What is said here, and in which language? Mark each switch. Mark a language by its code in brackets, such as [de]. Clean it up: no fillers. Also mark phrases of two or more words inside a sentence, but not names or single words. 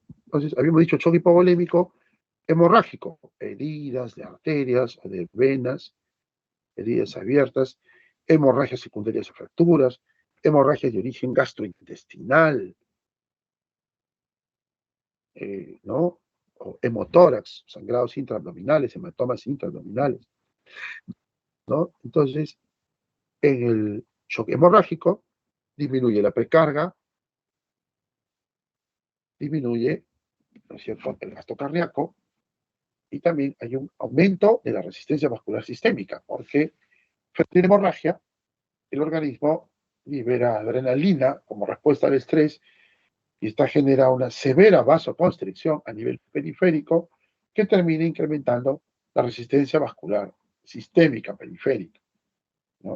[es] Entonces, habíamos dicho shock hipovolémico, hemorrágico, heridas de arterias o de venas, heridas abiertas, hemorragias secundarias o fracturas, hemorragias de origen gastrointestinal, ¿no? O hemotórax, sangrados intraabdominales, hematomas intraabdominales, ¿no? Entonces, en el shock hemorrágico, disminuye la precarga, disminuye, ¿no es cierto?, el gasto cardíaco, y también hay un aumento de la resistencia vascular sistémica, porque frente a la hemorragia, el organismo libera adrenalina como respuesta al estrés y esta genera una severa vasoconstricción a nivel periférico que termina incrementando la resistencia vascular sistémica periférica, ¿no?